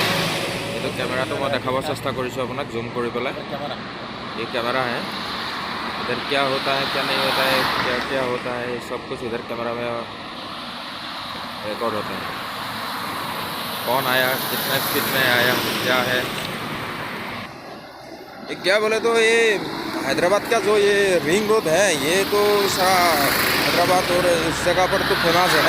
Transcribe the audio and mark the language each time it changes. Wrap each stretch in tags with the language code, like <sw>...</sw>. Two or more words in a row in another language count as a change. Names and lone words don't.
<as>এইটো কেমেৰাটো মই দেখাব চেষ্টা কৰিছোঁ আপোনাক জুম কৰি পেলাই।</as> <hi>ये कैमरा है, इधर क्या होता है क्या नहीं होता है, क्या क्या होता है, सब कुछ इधर कैमरा में रिकॉर्ड होता है। कौन आया, कितना स्पीड में आया, क्या है। ये क्या बोले तो ये हैदराबाद का जो ये</hi> <en>ring road</en> <hi>है, ये तो सारा हैदराबाद और इस जगह पर तो फेमस है ना।</hi>